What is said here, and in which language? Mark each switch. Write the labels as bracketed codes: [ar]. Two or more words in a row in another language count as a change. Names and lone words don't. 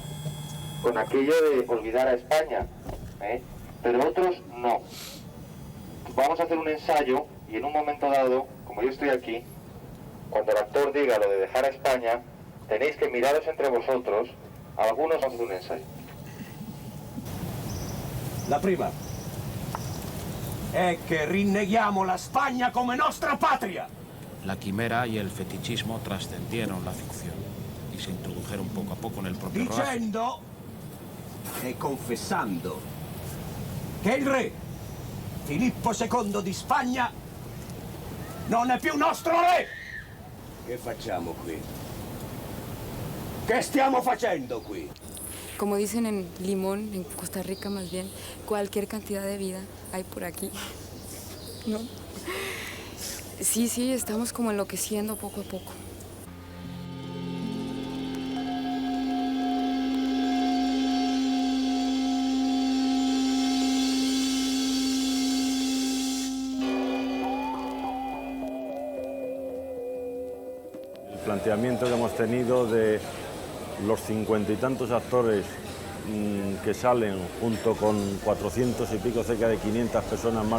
[es] Con aquello de olvidar a España, pero otros no. Vamos a hacer un ensayo y en un momento dado, como yo estoy aquí, cuando el actor diga lo de dejar a España, tenéis que miraros entre vosotros, algunos vamos a hacer un ensayo. [it] La prima è che rinneghiamo la Spagna come nostra patria. [es] La quimera y el fetichismo trascendieron la ficción y se introdujeron poco a poco en el propio rodaje. [it] Dicendo e confessando che il re Filippo II di Spagna non è più nostro re. Che facciamo qui? Che stiamo facendo qui? [es] Como dicen en Limón, en Costa Rica más bien, cualquier cantidad de vida hay por aquí, ¿no? Sí, estamos como enloqueciendo poco a poco. El planteamiento que hemos tenido de los 50 y tantos actores que salen junto con 400 y pico, cerca de 500 personas más